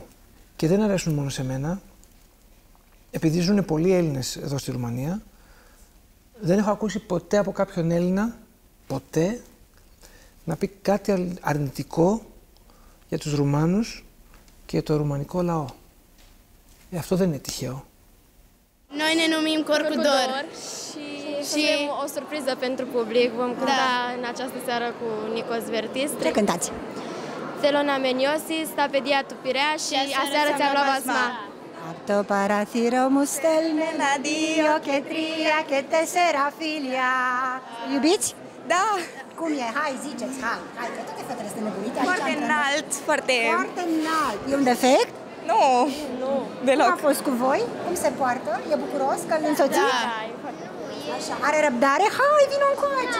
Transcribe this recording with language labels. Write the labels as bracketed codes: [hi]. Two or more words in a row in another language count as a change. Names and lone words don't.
[el] Και δεν αρέσουν μόνο σε μένα. Επειδή ζουν πολλοί Έλληνες εδώ στη Ρουμανία, δεν έχω ακούσει ποτέ από κάποιον Έλληνα, ποτέ, να πει κάτι αρνητικό για τους Ρουμάνους και το ρουμανικό λαό. Αυτό δεν είναι τυχαίο. [ro] Noi ne numim Corcudor și avem o surpriză pentru public. Vom cânta în această seară cu Nikos Vertis. Ce cântați? Θέλωνα με νιώσεις, τα παιδιά του Πειραιά și aseară ți-am luat basma. [el] Απ' το παράθυρο μου στέλνε ένα, δύο και τρία και τέσσερα φίλια. [ro] Iubiți? Da. Cum e? Hai, ziceți, hai, că toate fetele sunt nebunite. Foarte înalt, foarte... Foarte înalt. E un defect? Nu, deloc. Cum a fost cu voi? Cum se poartă? E bucuros că îl însoțiți? Da. Așa. Are răbdare? Hai, vino încoace!